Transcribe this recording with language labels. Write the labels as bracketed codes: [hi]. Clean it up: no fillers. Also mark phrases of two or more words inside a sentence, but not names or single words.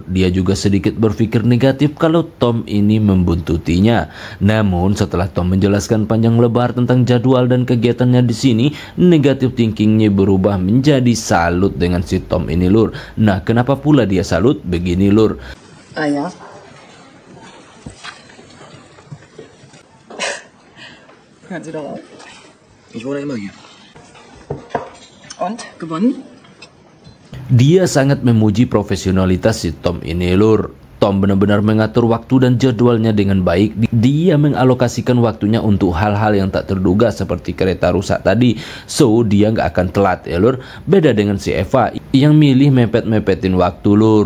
[id] Dia juga sedikit berpikir negatif kalau Tom ini membuntutinya. Namun setelah Tom menjelaskan panjang lebar tentang jadwal dan kegiatannya di sini, [en] negatif thinkingnya [id] berubah menjadi salut dengan si Tom ini lur. Nah, kenapa pula dia salut? Begini lur. [de] Ah ja. Hören Sie doch auf. Ich wohne immer hier. Und? Gewonnen? [id] Dia sangat memuji profesionalitas si Tom ini lur. Tom benar-benar mengatur waktu dan jadwalnya dengan baik. Dia mengalokasikan waktunya untuk hal-hal yang tak terduga seperti kereta rusak tadi. So, dia nggak akan telat ya lur. Beda dengan si Eva yang milih mepet-mepetin waktu lur.